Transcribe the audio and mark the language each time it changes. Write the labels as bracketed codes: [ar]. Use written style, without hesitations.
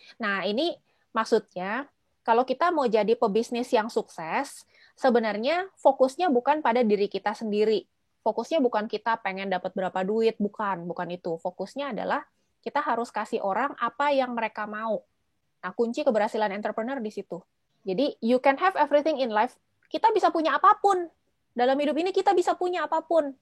[id] Nah, ini maksudnya kalau kita mau jadi pebisnis yang sukses, sebenarnya fokusnya bukan pada diri kita sendiri. Fokusnya bukan kita pengen dapat berapa duit, bukan itu. Fokusnya adalah kita harus kasih orang apa yang mereka mau. Nah, kunci keberhasilan entrepreneur di situ. [en] Jadi, you can have everything in life. [id] Kita bisa punya apapun. Dalam hidup ini kita bisa punya apapun.